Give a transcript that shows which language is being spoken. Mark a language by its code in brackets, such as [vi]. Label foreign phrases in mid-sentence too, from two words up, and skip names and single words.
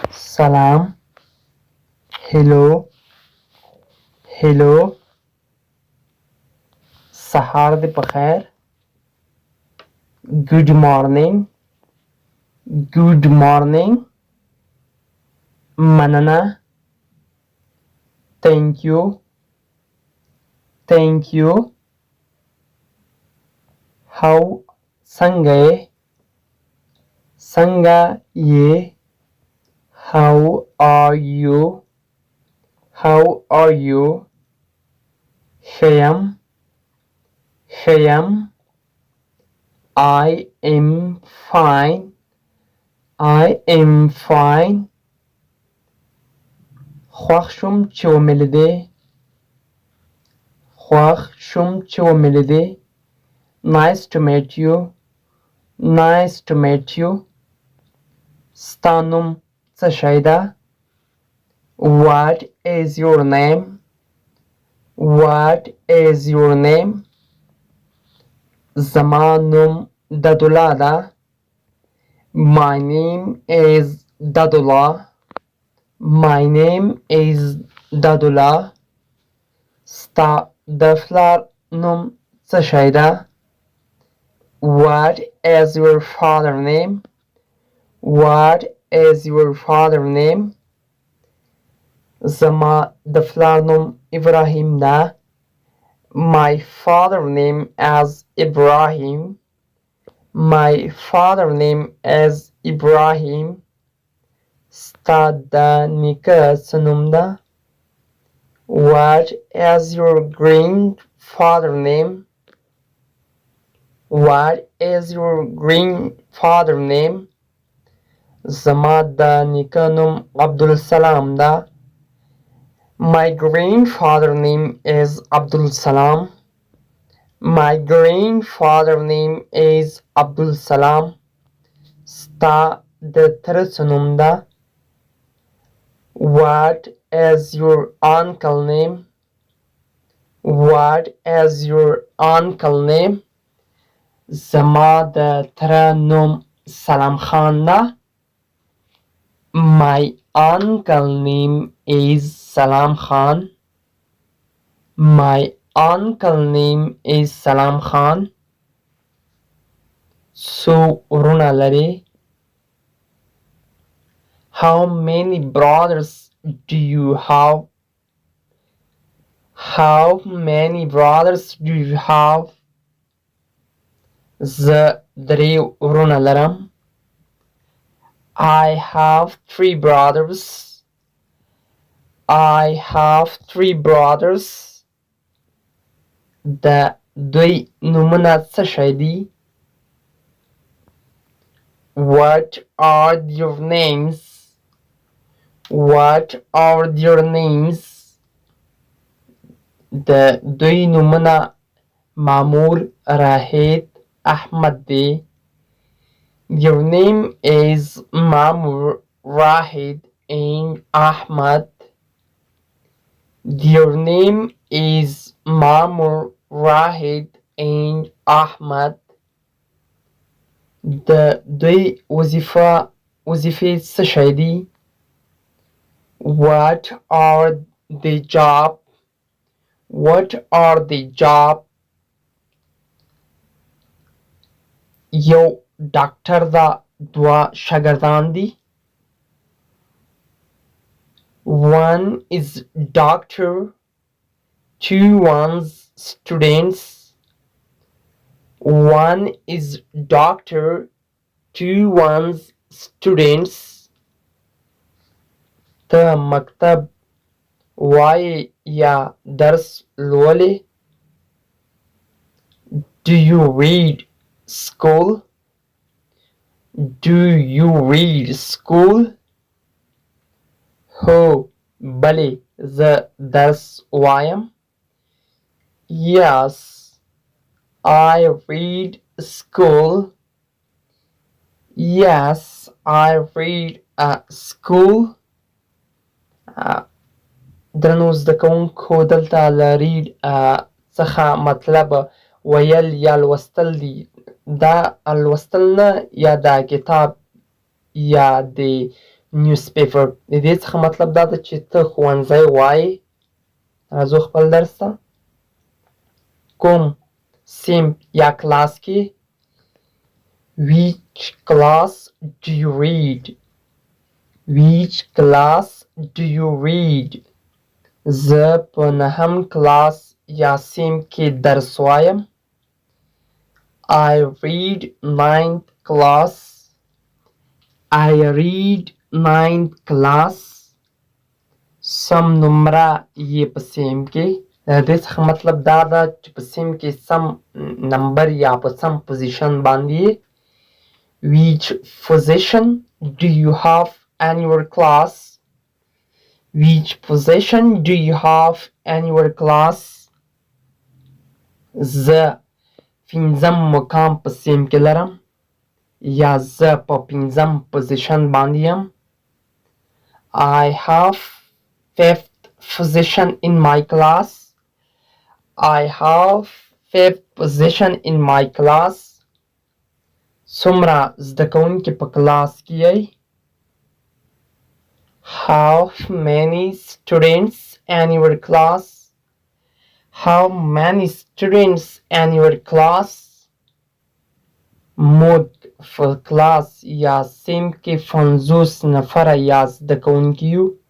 [ps] سلام. هلو. هلو. سهار دې په خیر. [en] Good morning. Good morning. مننه. Thank you. Thank you. How [ps] څنګه یې. څنګه یې. [en] How are you? How are you? [ps] ښه یم. ښه یم. [en] I am fine. I am fine. [ps] خوښ شوم چې ومې لیدې. خوښ شوم چې ومې لیدې. [en] Nice to meet you. Nice to meet you. [ps] ستا نوم څه شی ده؟ [en] What is your name? What is your name? [ps] زما نوم ددولا ده. [en] My name is Dadullah. My name is Dadullah. [ps] ستا د پلار نوم څه شی ده؟ [en] What is your father name? What is your father name? [ps] زما د پلار نوم ابراهیم ده. [en] My father name is Ibrahim. My father name is Ibrahim. [ps] ستا د نیکه څه نوم ده؟ [en] What is your grandfather name? What is your grandfather name? [ps] زما د نیکه نوم عبدالسلام ده. [en] My grandfather name is Abdul Salam. My grandfather name is Abdul Salam. [ps] ستا د تره څه نوم ده؟ [en] What is your uncle name? What is your uncle name? [ps] زما د تره نوم سلام خان ده. [en] My uncle name is Salam Khan. My uncle name is Salam Khan. [ps] څو وروڼه لرې؟ [en] How many brothers do you have? How many brothers do you have? [ps] زه درې وروڼه لرم. [en] I have three brothers. I have three brothers. [ps] د دوی نومونه څه شی دي؟ [en] What are your names? What are your names? [ps] د دوی نومونه مامور، راهید، احمد دی. [en] Your name is Mamur, Rahid, and Ahmad. Your name is Mamur, Rahid, and Ahmad. [ps] د دوی وظیفې څه شی دي؟ [en] What are the job? What are the job? [ps] یو ډاکټر ده. دوه شاګردان دي. [en] One is doctor. Two one's students. One is doctor. Two one's students. [ps] ته مکتب وایې یا درس لولې؟ [en] Do you read school? Do you read school? [ps] هو بلې زه درس وایم. [en] Yes, I read school. Yes, I read school. [ps] درنو زده کوونکو دلته له read څخه مطلب ویل یا لوستل دي. دا لوستل نه، یا د کتاب یا د newspaper. د دې څخه مطلب دا ده چې ته ښوونځی وایې. راځو خپل درس ته. کوم صنف یا کلاس کې؟ [en] Which class do you read? Which class do you read? [ps] زه په 9م کلاس یا صنف کې درس وایم. [en] I read 9th class. I read 9th class. [ps] سم نمره یې په صنف کې. د دې څخه مطلب دا ده چې په صنف کې سم نمبر یا په سم پوزیشن باندې. [en] Which position do you have in your class? Which position do you have in your class? [ps] زه 5م مقام په صنف کې لرم یا زه په 5م پوزیشن باندې یم. [en] I have 5th position in my class. I have 5th position in my class. [ps] څومره زده کوونکي په کلاس کې یې؟ [en] How many students in your class? How many students in your class? [ps] موږ په کلاس یا صنف کې 50 نفره یا زده کوونکي یو.